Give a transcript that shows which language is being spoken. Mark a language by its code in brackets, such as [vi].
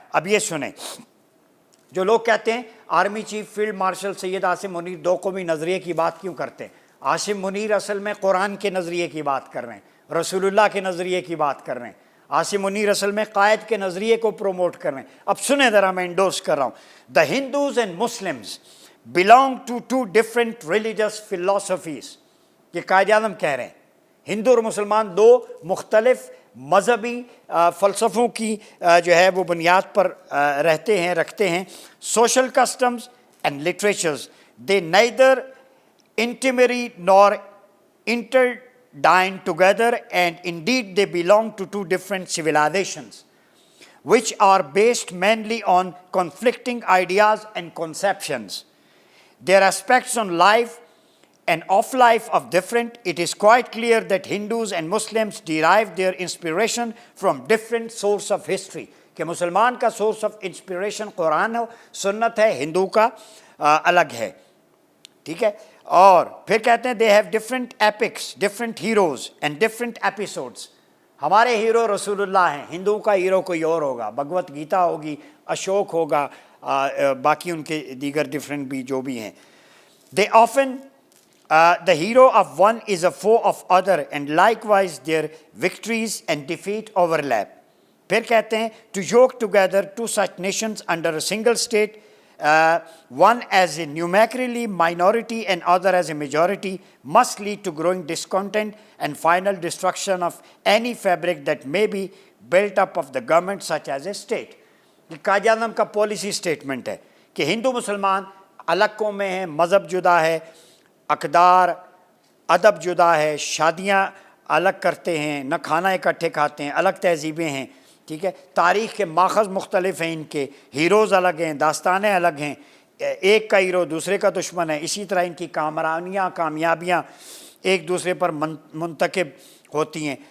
[ur] اب یہ سنیں، جو لوگ کہتے ہیں army chief field marshal Syed Asim Munir دو قومی نظریے کی بات کیوں کرتے ہیں؟ عاصم منیر اصل میں قرآن کے نظریے کی بات کر رہے ہیں، رسول اللہ کے نظریے کی بات کر رہے ہیں. عاصم منیر اصل میں قائد کے نظریے کو پروموٹ کر رہے ہیں. اب سنیں ذرا، میں انڈورس کر رہا ہوں. [en] The Hindus and Muslims belong to two different religious philosophies. [ur] یہ قائد اعظم کہہ رہے ہیں. ہندو اور مسلمان دو مختلف مذہبی فلسفوں کی جو ہے وہ بنیاد پر رہتے ہیں، رکھتے ہیں. [en] Social customs and literatures, they neither intermarry nor interdine together, and indeed they belong to two different civilizations which are based mainly on conflicting ideas and conceptions. Their aspects on life and of life are different. It is quite clear that Hindus and Muslims derive their inspiration from different sources of history. [ur] کہ مسلمان کا source of inspiration قرآن ہو، سنت ہے، ہندو کا الگ ہے. ٹھیک ہے، اور پھر کہتے ہیں [en] they have different epics, different heroes and different episodes. [ur] ہمارے ہیرو رسول اللہ ہیں، ہندو کا ہیرو کوئی اور ہوگا، بھگوت گیتا ہوگی، اشوک ہوگا، باقی ان کے دیگر ڈفرینٹ بھی جو بھی ہیں. [en] They often The hero of one is a foe of other, and likewise their victories and defeat overlap. [ur] پھر کہتے ہیں [en] to yoke together two such nations under a single state, one as a numerically minority and other as a majority, must lead to growing discontent and final destruction of any fabric that may be built up of the government such as a state. [ur] یہ قائد اعظم کا policy statement ہے کہ ہندو مسلمان الگ قومیں ہیں، مذہب جدا ہے، اقدار ادب جدا ہے، شادیاں الگ کرتے ہیں، نہ کھانا اکٹھے کھاتے ہیں، الگ تہذیبیں ہیں، ٹھیک ہے، تاریخ کے ماخذ مختلف ہیں، ان کے ہیروز الگ ہیں، داستانیں الگ ہیں، ایک کا ہیرو دوسرے کا دشمن ہے، اسی طرح ان کی کامرانیاں کامیابیاں ایک دوسرے پر منتخب ہوتی ہیں.